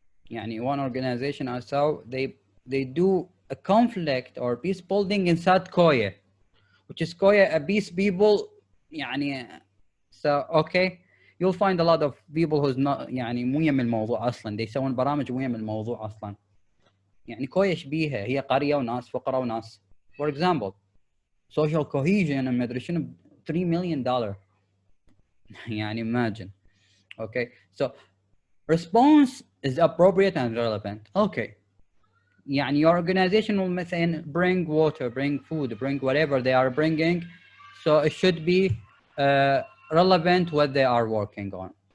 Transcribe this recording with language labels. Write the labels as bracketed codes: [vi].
[ar] يعني [en] one organization I saw, they do a conflict or peace building inside Koya, which is Koya, a peace people. [ar] يعني [en] so okay, you'll find a lot of people who's not [ar] يعني مو يم الموضوع أصلاً. [en] they [ar] يسوون برامج مو يم الموضوع أصلاً. يعني كويا شبيهة, هي قرية وناس فقراء وناس. [en] For example, social cohesion and [ar] مدري شنو [en] $3 million. [ar] يعني [en] imagine. Okay, so response is appropriate and relevant. Okay, [ar] يعني [en] your organization will [ar] مثلا [en] bring water, bring food, bring whatever they are bringing, so it should be relevant what they are working on.